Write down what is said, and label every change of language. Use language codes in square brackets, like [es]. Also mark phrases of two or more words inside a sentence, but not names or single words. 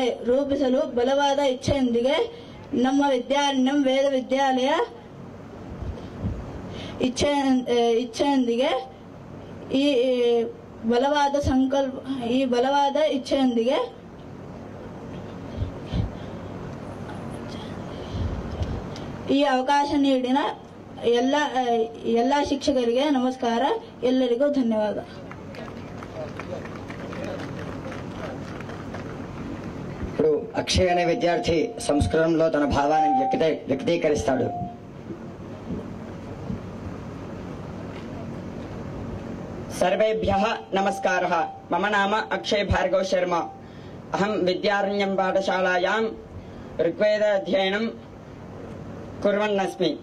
[kn] ರೂಪಿಸಲು ಬಲವಾದ ಇಚ್ಛೆಯೊಂದಿಗೆ ನಮ್ಮ ವಿದ್ಯಾರಣ್ಯಂ ವೇದ ವಿದ್ಯಾಲಯ ಇಚ್ಛೆಯೊಂದಿಗೆ ಈ ಬಲವಾದ ಇಚ್ಛೆಯೊಂದಿಗೆ ಈ ಅವಕಾಶ ನೀಡಿನ ಎಲ್ಲ ಶಿಕ್ಷಕರಿಗೆ ನಮಸ್ಕಾರ. ಎಲ್ಲರಿಗೂ ಧನ್ಯವಾದ. [te] ఇప్పుడు అక్షయ్ అనే విద్యార్థి సంస్కృతంలో తన భావాన్ని వ్యక్తీకరిస్తాడు. [sa] सर्वेभ्यः नमस्कारः. मम नाम अक्षय भार्गव शर्मा. अहं विद्यारण्यं पाठशालायां ऋग्वेद अध्ययनं कुर्वन्नस्मि.